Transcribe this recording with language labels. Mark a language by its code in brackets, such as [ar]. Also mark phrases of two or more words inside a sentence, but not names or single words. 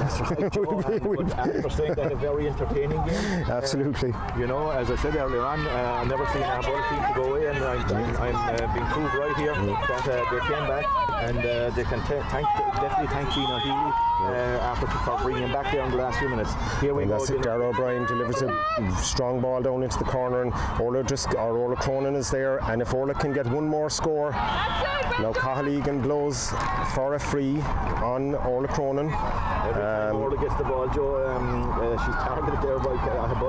[en] That's right, Joe, but after saying that, a very entertaining game. Absolutely. You know, as I said earlier on, I've never seen a ball team to go away, and I'm being proved right here that they came back, and they can definitely thank Tina Healy for bringing him back there in the last few minutes. Here we go. Dara O'Brien delivers a strong ball down into the corner, and Orla Cronin is there, and if Orla can get one more score, now Cahill Egan blows for a free on Orla Cronin. Every time Orla gets the ball, Joe, she's targeted there by Aghabullouge.